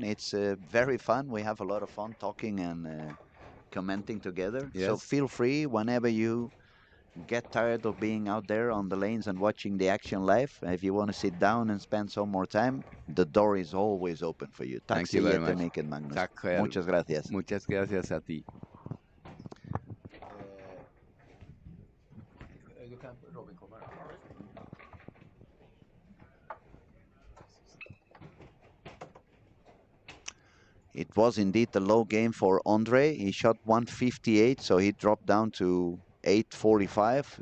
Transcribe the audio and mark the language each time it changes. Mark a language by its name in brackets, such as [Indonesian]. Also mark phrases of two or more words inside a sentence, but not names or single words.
[English] It's very fun. We have a lot of fun talking and commenting together. So Yes, feel free whenever you get tired of being out there on the lanes and watching the action live. If you want to sit down and spend some more time, the door is always open for you. [Swedish] Tack [English] thank you [Swedish] så [English] very much. [Swedish] jättemycket, Magnus. Tack själv. [Spanish] Muchas gracias. Muchas gracias a ti. [English] It was indeed a low game for Andre. He shot 158, so he dropped down to 845.